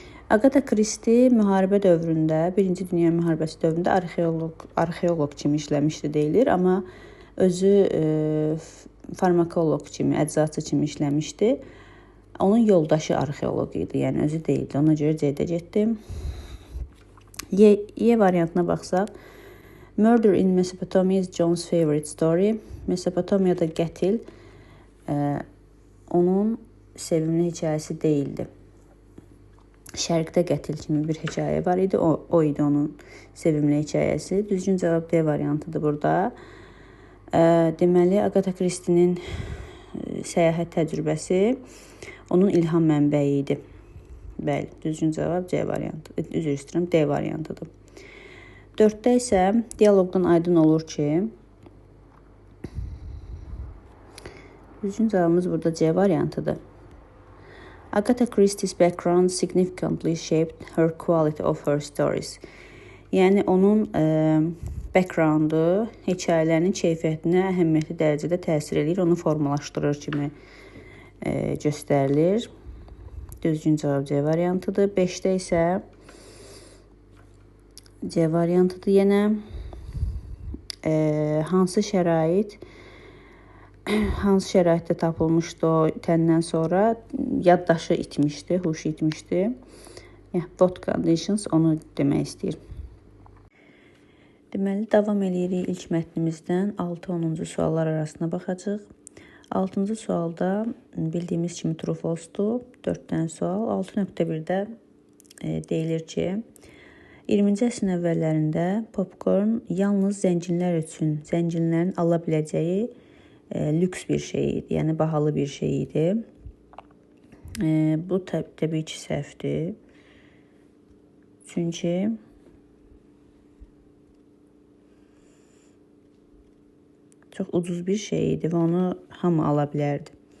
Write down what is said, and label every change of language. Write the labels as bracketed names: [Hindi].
[Azerbaijani] Agatha Christie müharibə dövründə, Birinci Dünya müharibəsi dövründə arxeoloq kimi işləmişdi deyilir, amma özü farmakoloq kimi, əczaçı kimi işləmişdi. Onun yoldaşı arxeoloq idi, yəni özü deyildi. Ona görə C-də getdim. Y variantına baxsaq, [English] Murder in Mesopotamia is John's favorite story. [Azerbaijani] Mesopotamiyada qətil onun sevimli hekayəsi deyildi. Şərqdə qətil kimi bir hekayə var idi. O idi onun sevimli hekayəsi. Düzgün cavab D variantıdır burada. Deməli, Agatha Christie'nin səyahət təcrübəsi onun ilham mənbəyi idi. Bəli, düzgün cavab C variantı. Üzr istəyirəm, D variantıdır. 4-də isə dialoqdan aydın olur ki, düzgün cavabımız burada C variantıdır. [English] Agatha Christie's background significantly shaped her quality of her stories. [Azerbaijani] Yəni, onun backgroundu hekayələrinin keyfiyyətinə əhəmiyyətli dərəcədə təsir edir, onu formalaşdırır kimi göstərilir. Düzgün cavab C variantıdır. 5-də isə C variantıdır yenə. Hansı şəraitdə tapılmışdı o itəndən sonra? Yaddaşı itmişdi, huşu itmişdi. [English] What conditions [Azerbaijani] onu demək istəyir. Deməli, davam edirik ilk mətnimizdən 6-10-cu suallar arasına baxacağıq. 6-cı sualda bildiyimiz kimi [English] true false- [Azerbaijani] dur. 4 dənə sual. 6.1-də deyilir ki, 20-ci əsrin əvvəllərində popkorn yalnız zənginlər üçün, zənginlərin ala biləcəyi lüks bir şey idi, yəni bahalı bir şey idi. Bu təbii ki, səhvdir. Çünki çox ucuz bir şey idi və onu hamı ala bilərdi.